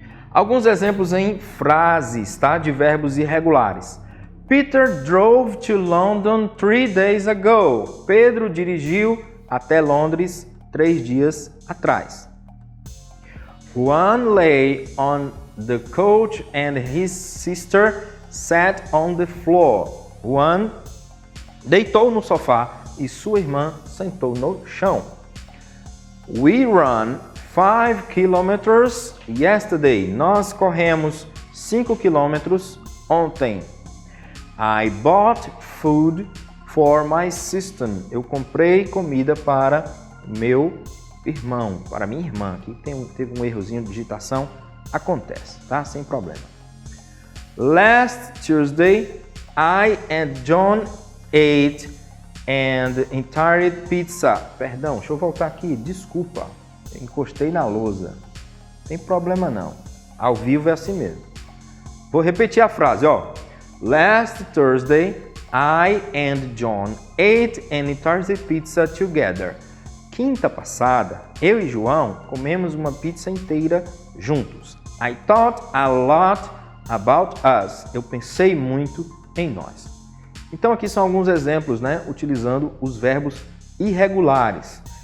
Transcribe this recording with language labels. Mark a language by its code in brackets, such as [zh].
[pt] Alguns exemplos em frases, tá? De verbos irregulares. [en] Peter drove to London 3 days ago. [pt] Pedro dirigiu até Londres 3 dias atrás. [en] Juan lay on the couch and his sister sat on the floor. [pt] Juan deitou no sofá e sua irmã sentou no chão. [en] We ran 5 kilometers yesterday. [pt] Nós corremos 5 quilômetros ontem. [en] I bought food for my sister. [pt] Eu comprei comida para meu irmão, para minha irmã. Aqui teve um errozinho de digitação, acontece, tá? Sem problema. [en] Last Tuesday, I and John ate an entire pizza. [pt] Perdão, deixa eu voltar aqui, desculpa. Eu encostei na lousa. Não tem problema não. Ao vivo é assim mesmo. Vou repetir a frase, ó. [en] Last Thursday, I and John ate an entire pizza together. [pt] Quinta passada, eu e João comemos uma pizza inteira juntos. [en] I thought a lot about us. [pt] Eu pensei muito em nós. Então aqui são alguns exemplos, né, utilizando os verbos irregulares.